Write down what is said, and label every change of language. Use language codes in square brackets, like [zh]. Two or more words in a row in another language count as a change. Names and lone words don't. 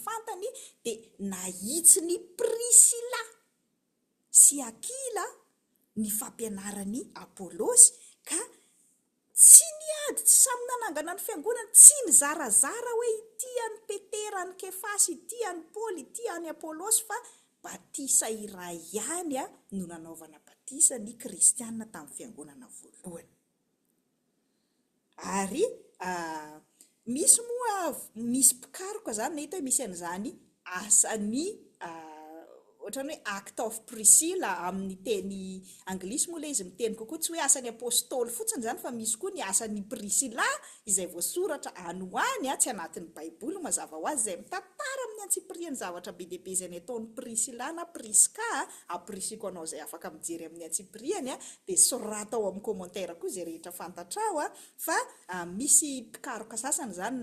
[mg] fantany, dia nahitsy ny Priscilla sy Aquila ny fampianarany Apolosy, ka tsy niady, tsy samy nanangana ny fiangonana, tsy nizarazara hoe ity any Petera, any Kefasy, ity any Paoly, ity any Apolosy, fa batisa iray ihany no nanaovana batisa ny kristianina tamin'ny fiangonana voalohany. Ary misy moa, misy pikaroka zany nahita hoe misy an'izany asany ohatrany hoe [en] act of Priscilla [mg] amin'ny teny anglisy moa ilay izy miteny kokoa, tsy hoe asan'ny apôstôly fotsiny zany, fa misy koa ny asan'ny Priscilla izay voasoratra any ho any, tsy anatin'ny baiboly mazava ho azy, izay mitantara amin'ny antsipiriany zavatra be dia be izay nataon'ny Priscilla na Priska, aprisiko anao izay afaka mijery amin'ny antsipiriany dia sorata ao amin'ny commentaire koa izay rehetra fantatrao fa misy pikaroka sasany zany